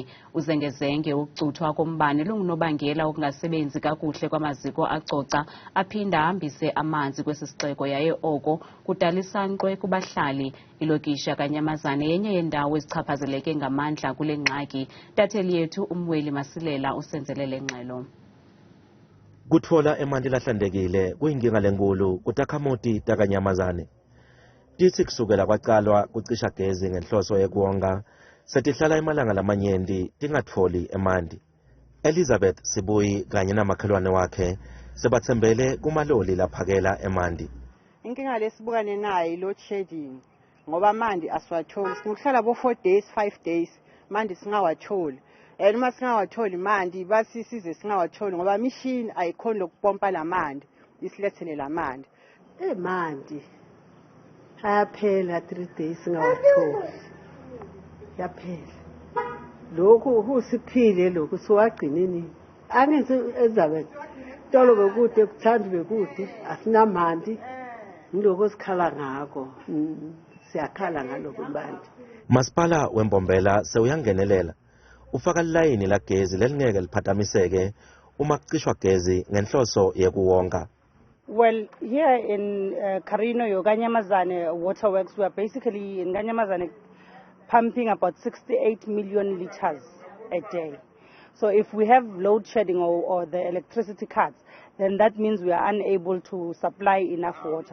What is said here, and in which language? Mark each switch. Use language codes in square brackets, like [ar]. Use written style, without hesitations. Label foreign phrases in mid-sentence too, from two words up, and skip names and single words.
[xh] Uzengezenge ukucuthwa kombane lungunobangela wokungasebenzi kakuhle kwamaziko acoca aphinda ahambise amanzi kwesi sixeko, yaye oko kudala isankxwe kubahlali. Ilokishi yaKanyamazane yenye yendawo ezichaphazeleke ngamandla kule ngxaki. Tatheli yethu uMweli Masilela usenzelele Ingxelo. [ss] Kutfola emanti lahlandekile kuyinkinga lenkulu kutakhamuti taKanyamazane. Tithi kusukela kwacalwa kucisha gezi ngenhloso yekuwonga, setihlala emalanga lamanyenti tingatfoli emanti. Elizabeth Sibuyi kanye namakhelwane wakhe sebatsembele kumaloli laphakela emanti. [zu] Inkinga lesibukane nayo [en] load shedding [zu] ngoba mandi asiwatholi. Singahlala bo 4 days 5 days mandi singawatholi. Uma singawatholi mandi basisize singawatholi ngoba machine ayikhona lokupompa lamandi isilethele lamandi. Mandi ayaphela 3 days singawatholi. Yaphela. Lokhu kusiphile lokhu siwagcineni. Angenze Elizabeth. Tolo bekude kuthandi bekude asinamandi. Ngiloko sikhala ngako. Siyakhala ngaloko manje. [ss] Masipala weMbombela sewuyangenelela. Ufaka ilayini la gezi lelingeke liphazamiseke uma kucishwa gezi ngenhloso yekuwonga. [en] Well, here in Carino, Kanyamazane Waterworks, we are basically in Kanyamazane pumping about 68 million liters a day. So if we have load shedding or the electricity cuts, then that means we are unable to supply enough water.